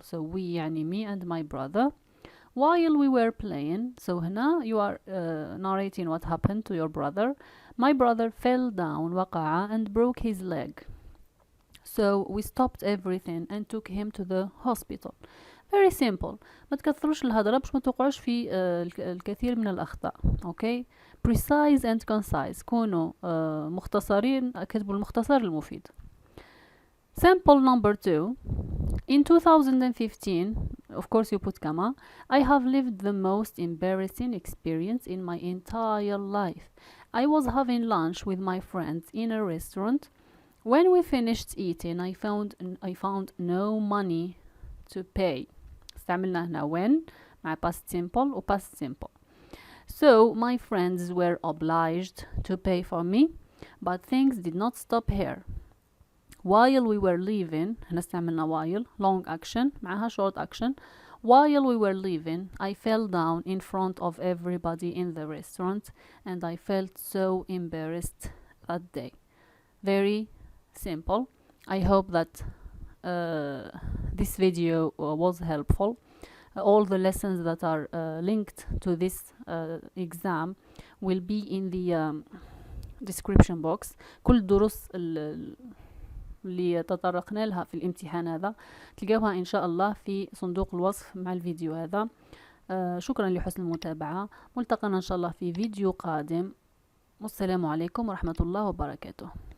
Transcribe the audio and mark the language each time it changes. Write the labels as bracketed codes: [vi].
[en] So we يعني me and my brother. While we were playing, so هنا you are narrating what happened to your brother. My brother fell down [ar] وقع [en] and broke his leg. So we stopped everything and took him to the hospital. Very simple. [ar] ما تكثروش الهضرة باش ما توقعوش في الكثير من الأخطاء. [en] Okay, precise and concise. [ar] كونوا مختصرين، كتبوا المختصر المفيد. [en] Sample number 2. In 2015, of course you put comma, I have lived the most embarrassing experience in my entire life. I was having lunch with my friends in a restaurant. When we finished eating, I found no money to pay. [ar] استعملنا هنا [en] when مع past simple و past simple. So my friends were obliged to pay for me, but things did not stop here. While we were leaving, [ar] هنا استعملنا [en] while long action [ar] معها [en] short action. While we were leaving, I fell down in front of everybody in the restaurant and I felt so embarrassed that day. Very simple. I hope that this video was helpful. All the lessons that are linked to this exam will be in the description box. [ar] كل الدروس اللي تطرقنا لها في الامتحان هذا تلقاوها إن شاء الله في صندوق الوصف مع الفيديو هذا. شكرا لحسن المتابعة. ملتقنا إن شاء الله في فيديو قادم. والسلام عليكم ورحمة الله وبركاته.